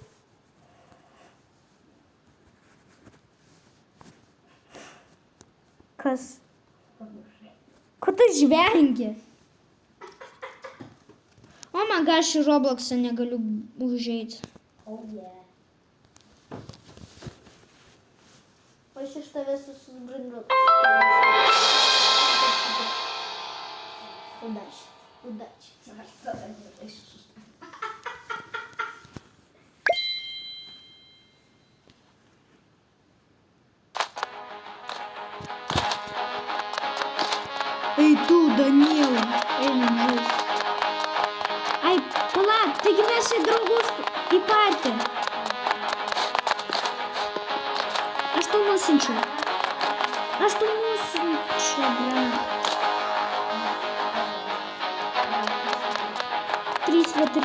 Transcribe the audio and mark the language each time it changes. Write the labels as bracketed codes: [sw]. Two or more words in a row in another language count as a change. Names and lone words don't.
[lt] Kas? Pamiršai. Ko tu žvengi? O maga, aš į Robloxą negaliu užeiti. [en] Oh yeah. [lt] O aš iš tavęs susibrindu. [ru] Удачи. Удачи. Эй, [lt] tu, Daniela. Einam žaisti. Ai, palauk, taigi mes į draugus į partį. Aš tau nusinčiau. Aš tau nusinčiau, brat. 3v3.